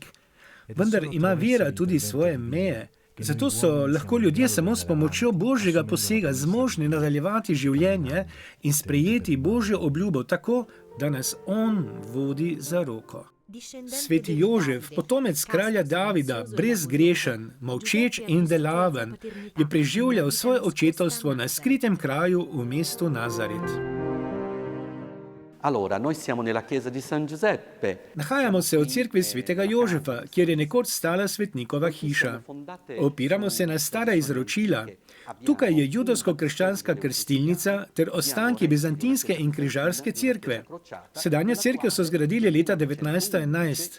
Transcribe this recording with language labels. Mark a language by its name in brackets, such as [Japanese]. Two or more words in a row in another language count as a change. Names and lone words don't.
[Slovenian] Vendar ima vera tudi svoje meje. Zato so lahko ljudje samo s pomočjo Božjega posega zmožni nadaljevati življenje in sprejeti Božjo obljubo tako, da nas On vodi za roko. Sveti Jožef, potomec kralja Davida, brezgrešen, molčeč in delaven, je preživljal svoje očetovstvo na skritem kraju v mestu Nazaret. [Italian] Allora, noi siamo nella chiesa di San Giuseppe. [Slovenian] Nahajamo se v cerkvi svetega Jožefa, kjer je nekoč stala svetnikova hiša. Opiramo se na stara izročila. Tukaj je judovsko-krščanska krstilnica ter ostanki bizantinske in križarske cerkve. Sedanjo cerkev so zgradili leta 1911.